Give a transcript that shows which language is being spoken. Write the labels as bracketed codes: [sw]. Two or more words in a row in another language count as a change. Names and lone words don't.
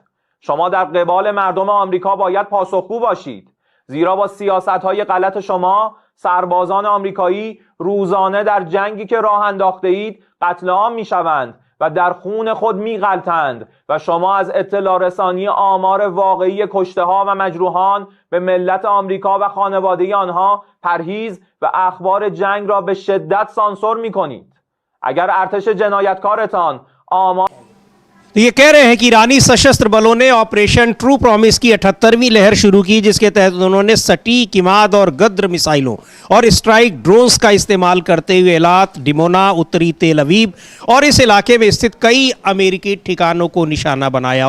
[fa] شما در قبال مردم آمریکا باید پاسخگو باشید، زیرا با سیاست‌های غلط شما سربازان آمریکایی روزانه در جنگی که راه انداخته اید قتل عام میشوند و در خون خود میغلطند و شما از اطلاع رسانی آمار واقعی کشته ها و مجروحان به ملت آمریکا و خانواده آنها پرهیز و اخبار جنگ را به شدت سانسور میکنید. اگر ارتش جنایتکارتان آمار [hi] तो ये कह रहे हैं कि ईरानी सशस्त्र बलों ने ऑपरेशन ट्रू प्रॉमिस की 78वीं लहर शुरू की, जिसके तहत उन्होंने सटीक, इमाद और गद्र मिसाइलों और [en] strike drones [hi] का इस्तेमाल करते हुए एलात, डिमोना, उत्तरी तेल अवीव और इस इलाके में स्थित कई अमेरिकी ठिकानों को निशाना बनाया।